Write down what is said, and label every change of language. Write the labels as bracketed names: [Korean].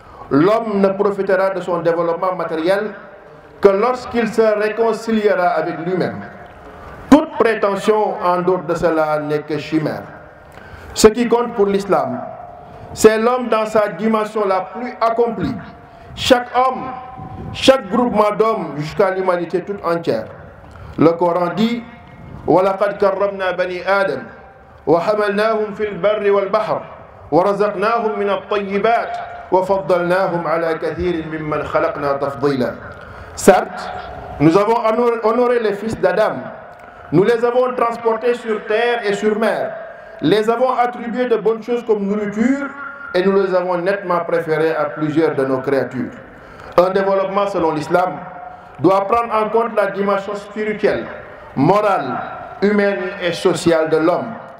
[French] L'homme ne profitera de son développement matériel que lorsqu'il se réconciliera avec lui-même. Toute prétention en dehors de cela n'est que chimère. Ce qui compte pour l'islam, c'est l'homme dans sa dimension la plus accomplie. Chaque homme, chaque groupement d'hommes jusqu'à l'humanité toute entière. Le Coran dit [Arabic] وَلَقَدْ كَرَّمْنَا بَنِي آدَمَ وَحَمَلْنَاهُمْ فِي الْبَرِّ وَالْبَحْرِ وَرَزَقْنَاهُم مِّنَ الطَّيِّبَاتِ وَفَضَّلْنَاهُمْ عَلَى كَثِيرٍ مِّمَّنْ خَلَقْنَا تَفْضِيلًا. [French] Certes, nous avons honoré les fils d'Adam. Nous les avons transportés sur terre et sur mer. Les avons attribués de bonnes choses comme nourriture et nous les avons nettement préférés à plusieurs de nos créatures. Un développement selon l'islam doit prendre en compte la dimension spirituelle, morale, humaine et sociale de l'homme.